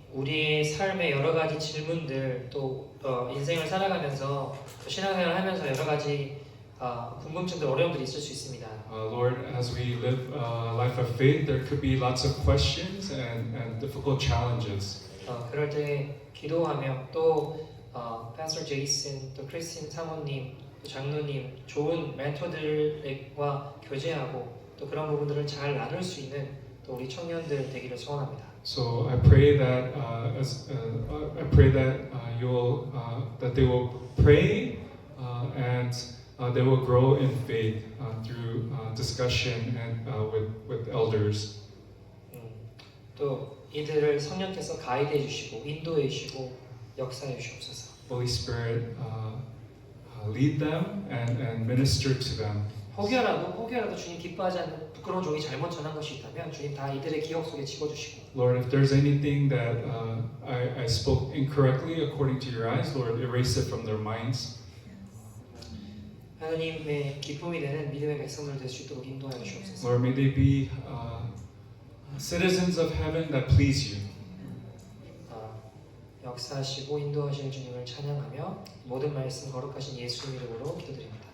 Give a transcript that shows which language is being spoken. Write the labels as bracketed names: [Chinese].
[Korean] 우리의 삶의 여러 가지 질문들 또 인생을 살아가면서 또 신앙생활을 하면서 여러 가지 궁금증들, 어려움들이 있을 수 있습니다. [English] Lord, as we live a life of faith, there could be lots of questions and difficult challenges. [Korean] 그럴 때 기도하며 또 Pastor Jason, 또 크리스틴 사모님, 또 장로님, 좋은 멘토들과 교제하고 또 그런 부분들을 잘 나눌 수 있는 또 우리 청년들 되기를 소원합니다. [English] So I pray that I pray that that they will pray and they will grow in faith through discussion and with elders. [Korean] 또 이들을 성령께서 가이드해 주시고 인도해 주시고 역사해 주시옵소서. [English] Holy Spirit, lead them and minister to them. [Korean] 혹여라도 주님 기뻐하지 않는 부끄러운 종이 잘못 전한 것이 있다면 주님 다 이들의 기억 속에 집어주시고. [English] Lord, if there's anything that I spoke incorrectly according to your eyes, Lord, erase it from their minds. [Korean] 하나님의 기쁨이 되는 믿음의 백성들 될 수 있도록 인도하여 주옵소서. [English] Lord, may they be citizens of heaven that please you. [Korean] 역사하시고 인도하실 주님을 찬양하며 모든 말씀 거룩하신 예수 이름으로 기도드립니다.